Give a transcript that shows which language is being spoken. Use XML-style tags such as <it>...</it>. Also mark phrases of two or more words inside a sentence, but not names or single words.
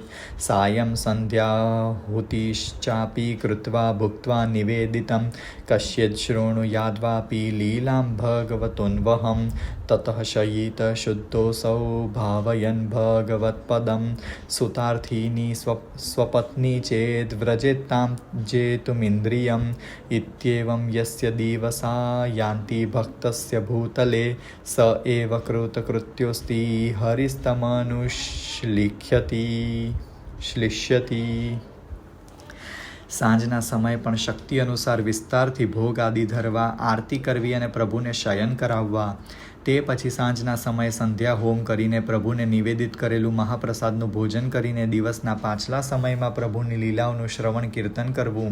<sa>સાયં સંધ્યાહુતિશ્ચાપી કૃત્વા ભુક્ત્વા નિવેદિતમ કશ્ચિદ શૃણુયાદ્વાપી લીલાં ભગવતોન્વહં. તતઃ શયિત શુદ્ધોऽસૌ ભાવયન ભગવત્પદં. સુતાર્થીની સ્વપત્ની ચેદ વ્રજેત્તાં જેતુમિન્દ્રિયમ. इत्येवं यस्य दिवसा यान्ति भक्तस्य भूतले स एव कृतकृत्योऽस्ति हरिस्तमनुश्लिष्यति.</sa> <gu>સાંજના સમયે પણ શક્તિ અનુસાર વિસ્તારથી ભોગ આદિ ધરવા, આરતી કરવી અને પ્રભુને શયન કરાવવા. તે પછી સાંજના સમયે સંધ્યા હોમ કરીને પ્રભુને નિવેદિત કરેલું મહાપ્રસાદનું ભોજન કરીને દિવસના પાછલા સમયમાં પ્રભુની લીલાઓનું શ્રવણ કીર્તન કરવું.</gu>